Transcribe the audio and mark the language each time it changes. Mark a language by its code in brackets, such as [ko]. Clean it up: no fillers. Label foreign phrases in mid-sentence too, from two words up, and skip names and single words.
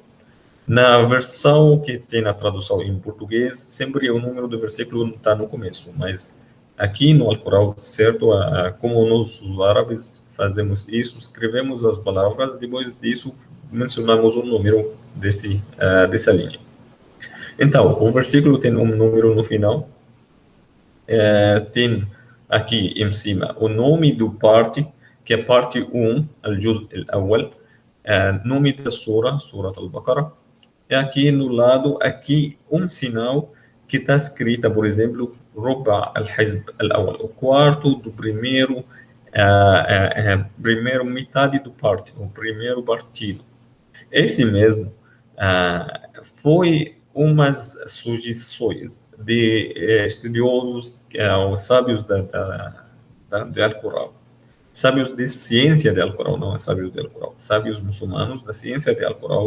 [pt] Na versão que tem a tradução em português, sempre o número do versículo está no começo, mas aqui no Alcorão, certo, como nós os árabes fazemos isso, escrevemos as palavras, depois disso mencionamos o número dessa linha. Então, o versículo tem um número no final, tem aqui em cima o nome do parte, que é parte 1, [ar] الجزء الأول, [pt] nome da sura, [ar] سورة البقرة, [pt] e aqui no lado, aqui um sinal que está escrito, por exemplo, [ar] ربع الحزب الأول, [pt] o quarto do primeiro metade do parte, o primeiro partido. Esse mesmo foi umas sugestões de estudiosos, os sábios de Alcorão, sábios de ciência de Alcorão, não é sábios de Alcorão, sábios muçulmanos da ciência de Alcorão.